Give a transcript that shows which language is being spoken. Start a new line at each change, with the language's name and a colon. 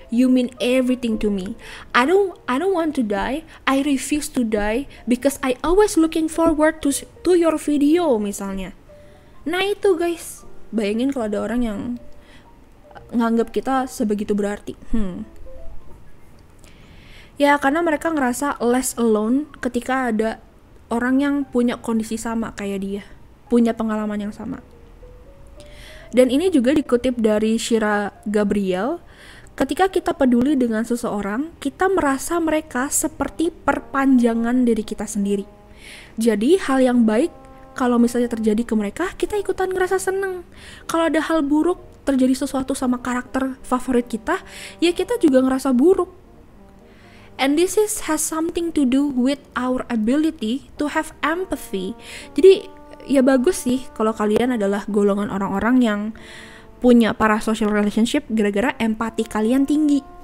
English: You mean everything to me. I don't want to die. I refuse to die because I always looking forward to your video,"
Indonesian: misalnya. Nah itu guys, bayangin kalau ada orang yang nganggap kita sebegitu berarti. Ya karena mereka ngerasa
English: less alone
Indonesian: ketika ada orang yang punya kondisi sama kayak dia, punya pengalaman yang sama. Dan ini juga dikutip dari Shira Gabriel, ketika kita peduli dengan seseorang, kita merasa mereka seperti perpanjangan diri kita sendiri. Jadi hal yang baik kalau misalnya terjadi ke mereka, kita ikutan ngerasa seneng. Kalau ada hal buruk terjadi sesuatu sama karakter favorit kita, ya kita juga ngerasa buruk.
English: And this has something to do with our ability to have empathy.
Indonesian: Jadi ya bagus sih kalau kalian adalah golongan orang-orang yang punya parasocial relationship gara-gara empati kalian tinggi.